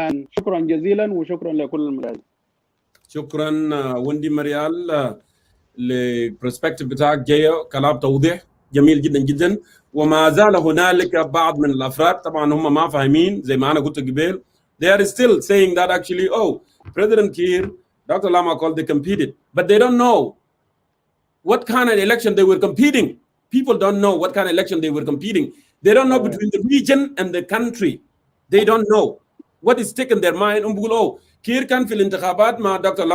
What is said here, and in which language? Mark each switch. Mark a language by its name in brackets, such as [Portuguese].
[Arabic] شكرا جزيلا وشكرا لكل المشاهدين. شكرا وندي مريال للبرسبكتيف بتاعك، جاي كلام توضيح جميل جدا جدا. وما زال هنالك بعض من الافراد طبعا هم ما فاهمين زي ما انا قلت قبل. [English] They are still saying that actually, oh, President Kiir, Dr. Lama called, they competed, but they don't know what kind of election they were competing. People don't know what kind of election they were competing. They don't know between the region and the country. They don't know what is taking their mind. [Arabic] Oh, Kiir كان في الانتخابات مع Dr.